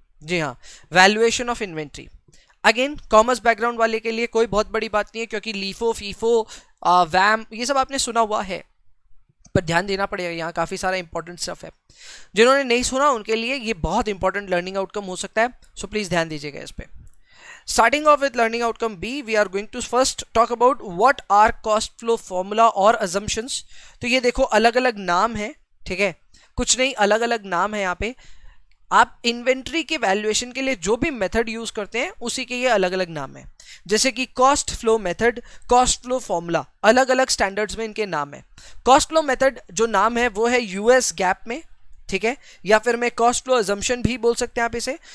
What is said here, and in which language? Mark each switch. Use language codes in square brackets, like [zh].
[hi] जी हाँ, valuation of inventory. Again commerce background वाले के लिए कोई बहुत बड़ी बात नहीं है, क्योंकि लीफो, फीफो, वैम ये सब आपने सुना हुआ है, पर ध्यान देना पड़ेगा, यहाँ काफ़ी सारा इंपॉर्टेंट स्टफ है। जिन्होंने नहीं सुना उनके लिए ये बहुत इंपॉर्टेंट लर्निंग आउटकम हो सकता है, सो प्लीज़ ध्यान दीजिएगा इस पर। [en] Starting off with learning outcome B, we are going to first talk about what are cost flow formula और assumptions। [hi] तो ये देखो अलग अलग नाम है, ठीक है, कुछ नहीं अलग अलग नाम है यहाँ पे। आप इन्वेंट्री के वैल्यूएशन के लिए जो भी मेथड यूज करते हैं उसी के ये अलग अलग नाम है, जैसे कि cost flow method, cost flow formula, अलग अलग स्टैंडर्ड्स में इनके नाम है। कॉस्ट फ्लो मेथड जो नाम है वो है यूएस गैप में, ठीक है, या फिर मैं कॉस्ट फ्लो अजम्पशन भी बोल सकते हैं आप इसे।